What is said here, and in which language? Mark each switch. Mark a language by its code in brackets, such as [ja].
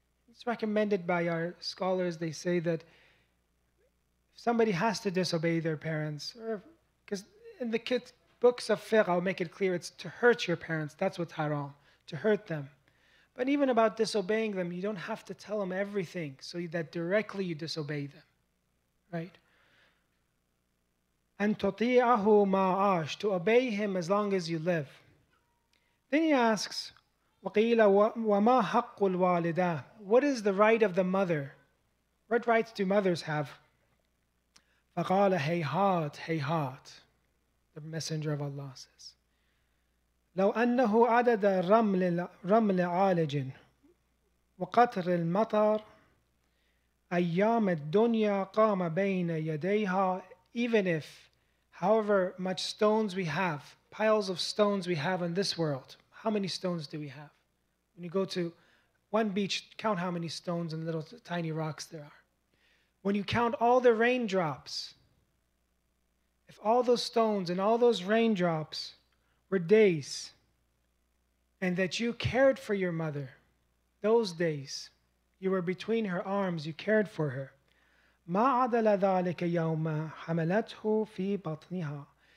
[en] It's recommended by our scholars. They say that if somebody has to disobey their parents, or because in the books of fiqh, I'll make it clear, it's to hurt your parents. That's what's haram, to hurt them. But even about disobeying them, you don't have to tell them everything so that directly you disobey them, right? And [ar] تطيعه ما عاش, [en] to obey him as long as you live. Then he asks, [ar] وقيل وما حق الوالدة? [en] What is the right of the mother? What rights do mothers have? [ar] فقال هيهات هيهات. [en] The Messenger of Allah says, [ar] لو أنه عدد رمل عالج وقطر المطر أيام الدنيا قام بين يديها. [en] Even if, however much stones we have, piles of stones we have in this world, how many stones do we have? When you go to one beach, count how many stones and little tiny rocks there are. When you count all the raindrops, if all those stones and all those raindrops were days, and that you cared for your mother, those days, you were between her arms, you cared for her, [ar] ما عدل ذلك يوم حملته في بطنها.